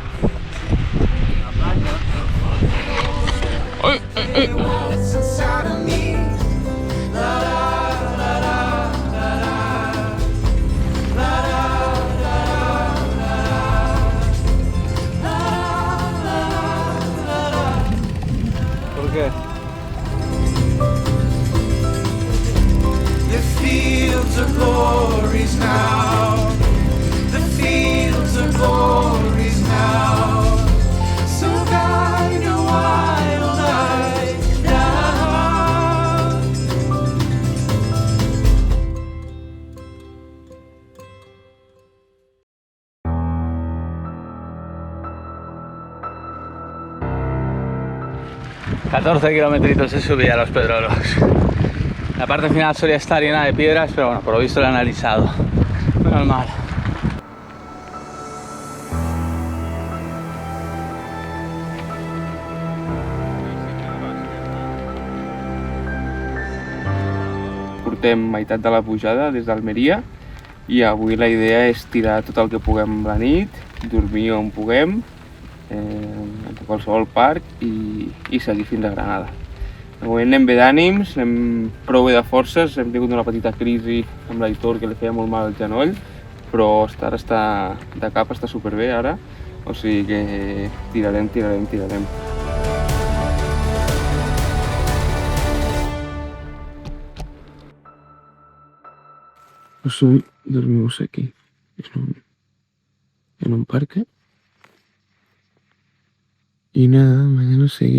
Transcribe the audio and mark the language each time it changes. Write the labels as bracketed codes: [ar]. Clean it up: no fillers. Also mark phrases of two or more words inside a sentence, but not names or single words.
[es] ¡Ay, ay, ay! ¿Por qué? [en] The fields of glories now. The fields of glories now. So guide a wild eye down. [es] Kilometritos de subida a los Pedrolos. La parte final solía estar llena de piedras, pero bueno, por lo visto lo he analizado. Menos mal. [ca] Portem meitat de la pujada des d'Almeria i avui la idea és tirar tot el que puguem la nit, dormir on puguem, en qualsevol parc i seguir fins a Granada. De moment anem bé d'ànims, anem prou bé de forces, hem tingut una petita crisi amb l'Aitor que li feia molt mal al genoll, però ara està de cap, està superbé ara, o sigui que tirarem. [es] Pues hoy dormimos aquí, en un parque. Y nada, mañana seguir.